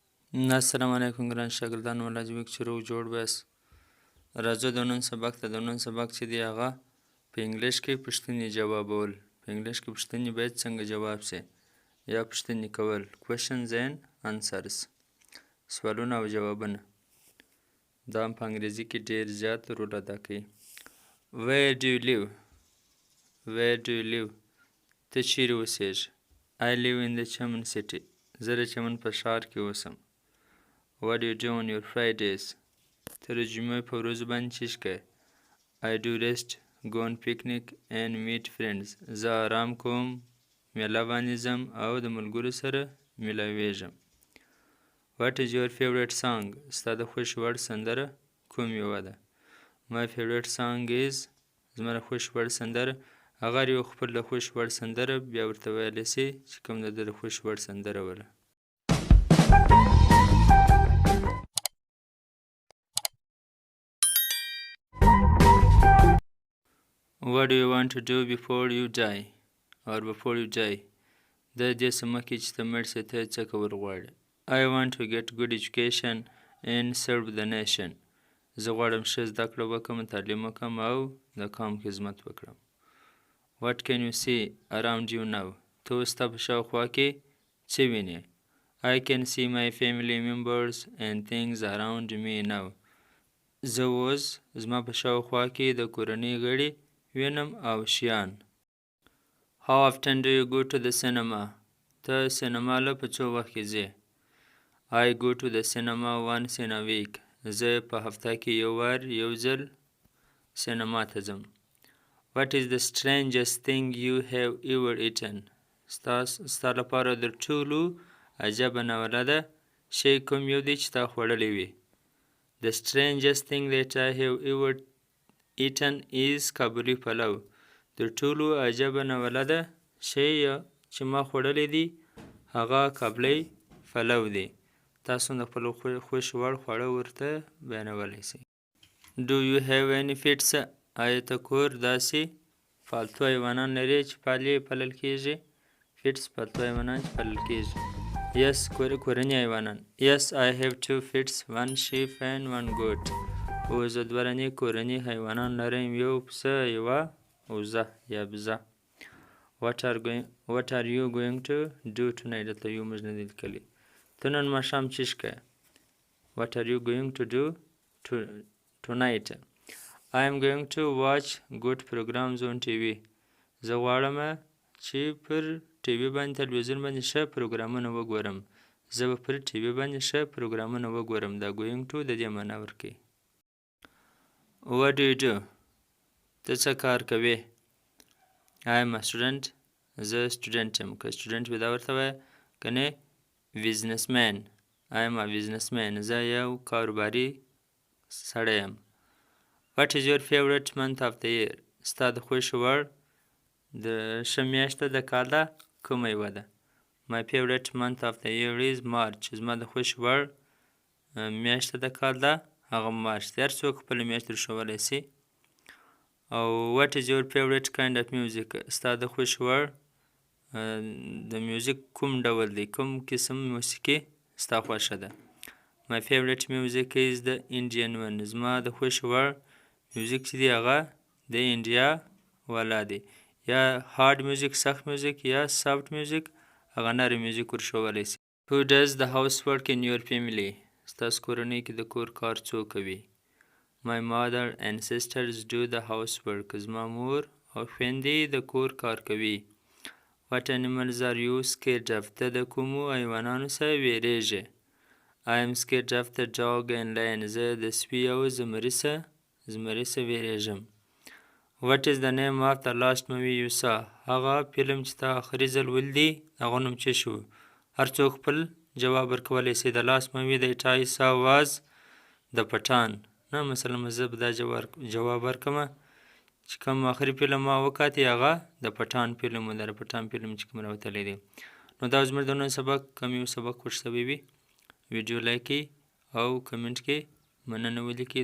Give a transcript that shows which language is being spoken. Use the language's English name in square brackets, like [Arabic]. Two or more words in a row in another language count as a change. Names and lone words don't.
[Pashto] السلام علیکم ګران شاګردان الله دې وکړي چې روغ جوړ بیاست. راځه د نن سبق ته. د نن سبق چې دی هغه په انګلیش کې پوښتنې جوابول. په انګلیش کې پوښتنې باید څنګه جواب سي یا پوښتنې کول. [English] questions and answers. [Pashto] سوالونه او جوابونه. دا هم په انګریزي کې ډیر زیات رول ادا کوي. [English] Where do you live? Where do you live? [Pashto] ته چیرې اوسېږې؟ [English] I live in the چمن city. [Pashto] زه د چمن په ښار کې اوسم. [English] What do you do on your Fridays? [Pashto] ته د جمعې په ورځو باندې څه کوې؟ [English] I do rest, go on picnic and meet friends. [Pashto] زه آرام کوم، میله باندې ځم او د ملګرو سره میلاویږم. [English] What is your favorite song? [Pashto] ستا د خوښې وړ سندره کوم یوه ده؟ [English] My favorite song is [Pashto] زما د خوښې وړ سندره هغه یو خپل د خوښې وړ سندره بیا ورته ویلی سي چې کوم د ده د خوښې وړ سندره وله. [English] What do you want to do before you die? Or before you die? [Pashto] د دې څه مخکې چې ته مړ سې ته څه کول غواړې؟ [English] I want to get good education and serve the nation. [Pashto] زه غواړم ښه زده کړه وکړم، تعلیم وکړم او د قوم خدمت وکړم. [English] What can you see around you now? [Pashto] ته اوس ستا په شاوخوا کې څه وینې؟ [English] I can see my family members and things around me now. [Pashto] زه اوس زما په شاوخوا کې د کورنۍ غړي وینم او شیان. [English] How often do you go to the cinema? [Pashto] ته سینما له په څو وخت کې ځې؟ [English] I go to the cinema once in a week. [Pashto] زه په هفته کې یو وار یو ځل سینما ته ځم. [English] What is the strangest thing you have ever eaten? [Pashto] ستا لپاره د ټولو عجبه ناولده شی کوم یو دی چې تا خوړلی وي؟ [English] The strangest thing that I have ever eaten is Kabuli palow. [Pashto] د ټولو عجبه ناولده شی چې ما خوړلی دی هغه کابلی پلو دی. تاسو د خپل خوښې وړ خواړه ورته بیانولی سئ. [English] Do you have any pets? [Pashto] آیا ته کور داسې پالتو حیوانان لرې چې پالل کیږي؟ Pets پالتو حیوانان چې پالل کیږي. Yes, کورني حیوانان. [English] Yes, I have 2 pets, 1 sheep and 1 goat. [Pashto] او زه 2 رنې کورني حیوانان لرم، یو پسه یوه وزه یا بزه. [English] What are you going to do tonight? [Pashto] دلته یو موږ نه دی لیکلی. ته نن ماښام څه کوې؟ [English] What are you going to do tonight? I am going to watch good programs on TV. [Pashto] زه غواړم چې پر ټي وي باندې تلویزیون باندې ښه پروګرامونه وګورم. زه به پر ټي وي باندې ښه پروګرامونه وګورم. دا [English] going to [Pashto] د دې معنا ورکوي. [English] What do you do? [Pashto] ته څه کار کوې؟ [English] I am a student. [Pashto] زه سټوډنټ یم. که سټوډنټ وي دا ورته وایه، کنې businessman. [English] I am a businessman. [Pashto] زه یو کاروباري سړی یم. [English] What is your favorite month of the year? [Pashto] ستا د خوښې وړ د ښه میاشته د کال ده کومه یوه ده؟ [English] My favorite month of the year is March. [Pashto] زما د خوښې وړ میاشته د کال ده هغه مارچ دی. هر څوک خپله میاشت درښولی سي. [English] او what is your favorite kind of music? [Pashto] ستا د خوښې وړ د میوزیک کوم ډول دی؟ کوم قسم موسیقي ستا خوښه ده؟ [English] My favorite music is the Indian one. [Pashto] زما د خوښې وړ میوزیک چې دی هغه د انډیا والا دی. یا [English] hard music, [Pashto] سخت میوزیک، یا [English] soft music, [Pashto] هغه نرم میوزیک ورښولی سي. [English] Who does the housework in your family? [Pashto] ستاسو کورنۍ کې د کور کار څوک کوي؟ [English] My mother and sisters do the housework. [Pashto] زما مور او خویندې د کور کار کوي. [English] What animals are you scared of? [Pashto] ته د کومو حیوانانو څخه ویریږې؟ [English] I am scared of the dog and lion. [Pashto] زه د سپي او زمري څخه ویریږم. [English] What is the name of the last movie you saw? [Pashto] هغه فلم چې تا آخري ځل ولیدی هغه نوم څه شو؟ هر څوک خپل جواب ورکولی سي. [English] The last movie that I saw was The Pathan. [Pashto] نه مثلا زه به دا جواب ورکړم چې کوم آخري فلم ما وکاتی هغه د پټان فلم و. د پټان فلم چې کوم راوتلی دی. نو دا زموږ د نن سبق کوم یو سبق خوښ شوی وي ویډیو لایک کړئ او کمنټ کې مننه ولیکئ.